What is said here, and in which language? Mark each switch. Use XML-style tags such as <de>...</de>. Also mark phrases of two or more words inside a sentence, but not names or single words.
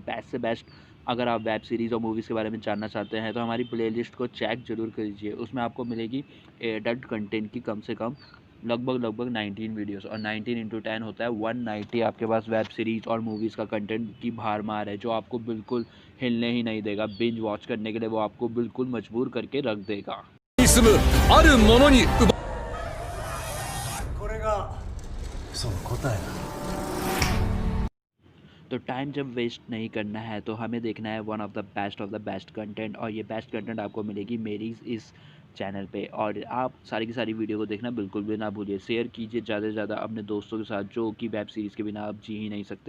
<hi>बेस्ट से बेस्ट अगर आप</hi> <en>web series</en> <hi>और मूवीज़ के बारे में जानना चाहते हैं तो हमारी प्लेलिस्ट को चेक ज़रूर कीजिए। उसमें आपको मिलेगी</hi> <en>adult content</en> <hi>की कम से कम लगभग 19 वीडियोस, और 19 इंटू 10 होता है 190। आपके पास</hi> <en>web series</en> <hi>और मूवीज़ का कंटेंट की भारमार है जो आपको बिल्कुल हिलने ही नहीं देगा।</hi> <en>binge watch</en> <hi>करने के लिए वो आपको बिल्कुल मजबूर करके रख देगा। 住むあるものに奪</hi> <ja>これがその答えだ。</ja> <hi>तो टाइम जब वेस्ट नहीं करना है तो हमें देखना है</hi> <en>one of the best content,</en> <hi>और ये</hi> <en>best content</en> <hi>आपको मिलेगी मेरी इस चैनल पे। और आप सारी की सारी वीडियो को देखना बिल्कुल भी ना भूलिए। शेयर कीजिए ज़्यादा से ज़्यादा अपने दोस्तों के साथ जो कि</hi> <en>web series</en> <hi>के बिना आप जी ही नहीं सकते।</hi>